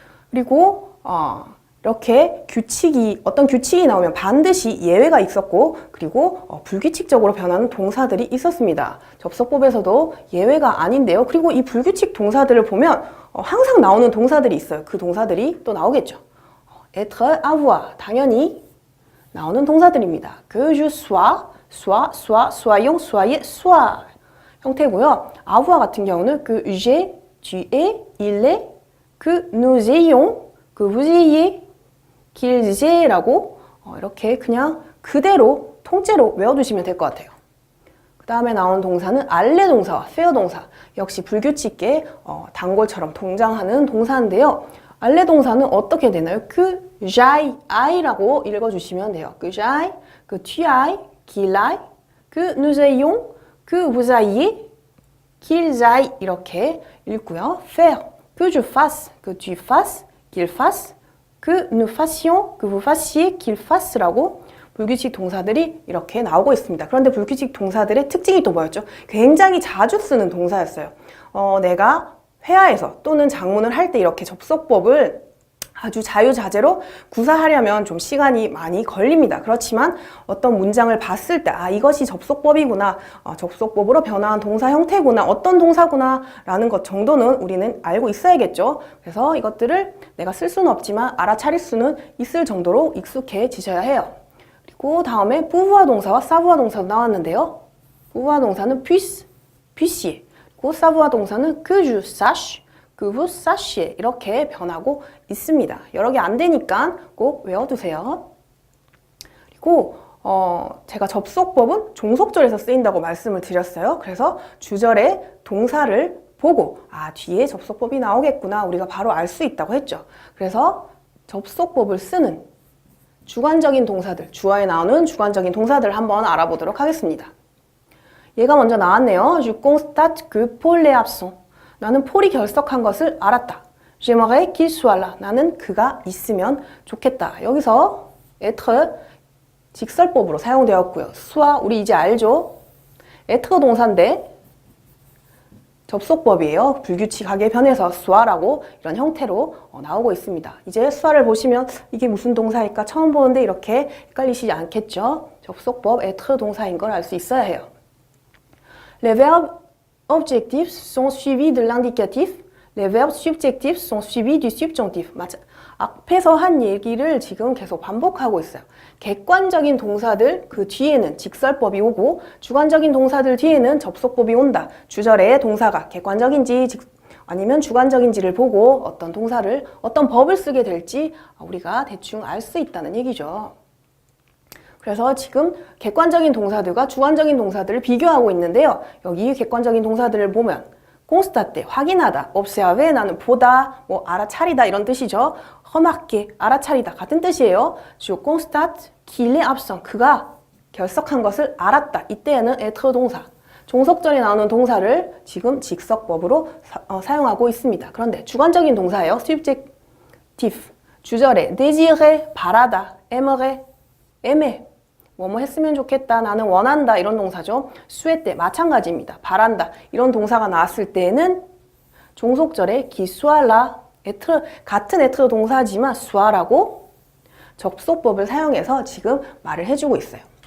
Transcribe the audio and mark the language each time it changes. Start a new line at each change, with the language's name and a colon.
Korean: 그리고 이렇게 어떤 규칙이 나오면 반드시 예외가 있었고 그리고 불규칙적으로 변하는 동사들이 있었습니다. 접속법에서도 예외가 아닌데요. 그리고 이 불규칙 동사들을 보면 항상 나오는 동사들이 있어요. 그 동사들이 또 나오겠죠. être, avoir 당연히 나오는 동사들입니다.
French: que je sois, soyons, soyez, sois
Korean: 형태고요. avoir 같은 경우는
French: que j'ai, tu es, il est, que nous ayons, que vous ayez, qu'ils aient,라고
Korean: 이렇게 그냥 그대로 통째로 외워두시면 될 것 같아요. 그 다음에 나온 동사는 알레 동사와 페어 동사 역시 불규칙계 단골처럼 동장하는 동사인데요. 알레 동사는 어떻게 되나요?
French: que j'aille,
Korean: I라고 읽어주시면 돼요.
French: que j'aille, que tu ailles, qu'il aille, que nous ayons, que vous ayez, qu'ils aillent
Korean: 이렇게 읽고요.
French: faire, que je fasse, que tu fasses, qu'il fasse, que nous fassions, que vous fassiez, qu'il fass라고
Korean: 불규칙 동사들이 이렇게 나오고 있습니다. 그런데 불규칙 동사들의 특징이 또 뭐였죠? 굉장히 자주 쓰는 동사였어요. 내가 회화에서 또는 작문을 할 때 이렇게 접속법을 아주 자유자재로 구사하려면 좀 시간이 많이 걸립니다. 그렇지만 어떤 문장을 봤을 때 이것이 접속법이구나, 접속법으로 변화한 동사 형태구나, 어떤 동사구나 라는 것 정도는 우리는 알고 있어야겠죠. 그래서 이것들을 내가 쓸 수는 없지만 알아차릴 수는 있을 정도로 익숙해지셔야 해요. 그리고 다음에 pouvoir 동사와 savoir 동사도 나왔는데요.
French: pouvoir 동사는 puisse, puissiez, 그리고 savoir 동사는 que je sache, que vous sachiez
Korean: 이렇게 변하고 있습니다. 여러 개 안 되니까 꼭 외워두세요. 그리고 제가 접속법은 종속절에서 쓰인다고 말씀을 드렸어요. 그래서 주절에 동사를 보고 뒤에 접속법이 나오겠구나 우리가 바로 알 수 있다고 했죠. 그래서 접속법을 쓰는 주관적인 동사들, 주어에 나오는 주관적인 동사들을 한번 알아보도록 하겠습니다. 얘가 먼저 나왔네요.
French: Je constate que Paul est absent.
Korean: 나는 폴이 결석한 것을 알았다.
French: J'aimerais qu'il soit là.
Korean: 나는 그가 있으면 좋겠다. 여기서 être 직설법으로 사용되었고요. soit 우리 이제 알죠? être 동사인데 접속법이에요. 불규칙하게 변해서 soi라고 이런 형태로 나오고 있습니다. 이제 soi를 보시면 이게 무슨 동사일까 처음 보는데 이렇게 헷갈리시지 않겠죠? 접속법 être 동사인 걸 알 수 있어야 해요.
French: Les verbes objectifs sont suivis de l'indicatif. Les verbes subjectifs sont suivis du subjonctif.
Korean: 맞아. 앞에서 한 얘기를 지금 계속 반복하고 있어요. 객관적인 동사들 그 뒤에는 직설법이 오고 주관적인 동사들 뒤에는 접속법이 온다. 주절에 동사가 객관적인지 아니면 주관적인지를 보고 어떤 동사를 어떤 법을 쓰게 될지 우리가 대충 알 수 있다는 얘기죠. 그래서 지금 객관적인 동사들과 주관적인 동사들을 비교하고 있는데요. 여기 객관적인 동사들을 보면 constater, 확인하다, observer, 나는 보다, 알아차리다 이런 뜻이죠. remarquer, 알아차리다 같은 뜻이에요.
French: Je constate qu'il est absent,
Korean: 그가 결석한 것을 알았다. 이때에는 être 동사. 종속절에 나오는 동사를 지금 직석법으로 사용하고 있습니다. 그런데 주관적인 동사예요. subjectif. 주절에 désirer, 바라다, aimerait, aimer. 뭐뭐 했으면 좋겠다, 나는 원한다 이런 동사죠. souhaiter 마찬가지입니다. 바란다 이런 동사가 나왔을 때에는 종속절에
French: qui soit là,
Korean: être, 같은 être 동사지만 soit라고 접속법을 사용해서 지금 말을 해주고 있어요.